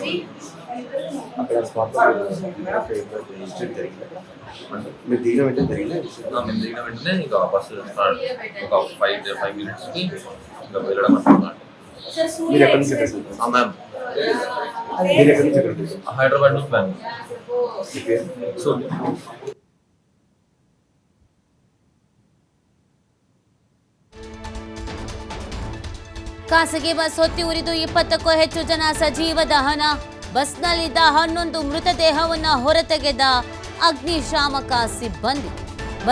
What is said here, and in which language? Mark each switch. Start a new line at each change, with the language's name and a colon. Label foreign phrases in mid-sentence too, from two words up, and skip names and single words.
Telugu: అక్కడ మీరు దిగిన వెంటనే జరిగింది. మేము దిగిన వెంటనే ఇంకా
English: bus start
Telugu: ఒక 5 మినిట్స్కి ఇంకా వెళ్ళడం అనుకున్నాను. మీరు ఎక్కడి నుంచి మ్యామ్ మీరు ఎక్కడి నుంచి ఎక్కడికి? హైదరాబాద్ నుంచి మ్యామ్. సో
Kannada: ಖಾಸಗಿ ಬಸ್ ಹೊತ್ತಿ ಉರಿದು 20ಕ್ಕೂ ಹೆಚ್ಚು ಜನ ಸಜೀವ ದಹನ. ಬಸ್ನಲ್ಲಿದ್ದ 11 ಮೃತದೇಹವನ್ನು ಹೊರತೆಗೆದ ಅಗ್ನಿಶಾಮಕ ಸಿಬ್ಬಂದಿ.